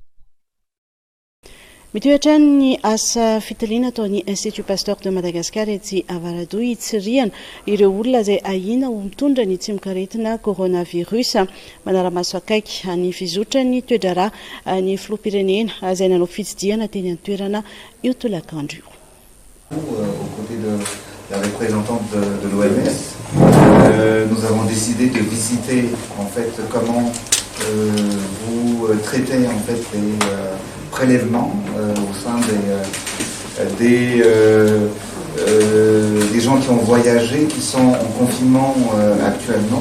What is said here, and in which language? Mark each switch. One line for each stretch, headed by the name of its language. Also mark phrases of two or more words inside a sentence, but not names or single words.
Malagasy: Mitohy hatrany ny asa fitiliana ataon'ny Institut Pasteur de Madagascar etsy Avaradoa hitsirihana ireo olona izay ahina ho mitondra ny tsy mikaretina coronavirus. Manara-maso akaiky ny fizotra ny toe-draharaha ny filoham-pirenena izay nanao fitsidiana teny an-toerana io tolakandro io.
French: Aux côtés de la représentante de l'OMS, nous avons décidé de visiter en fait comment vous traitez en fait les prélèvements au sein des gens qui ont voyagé, qui sont en confinement actuellement.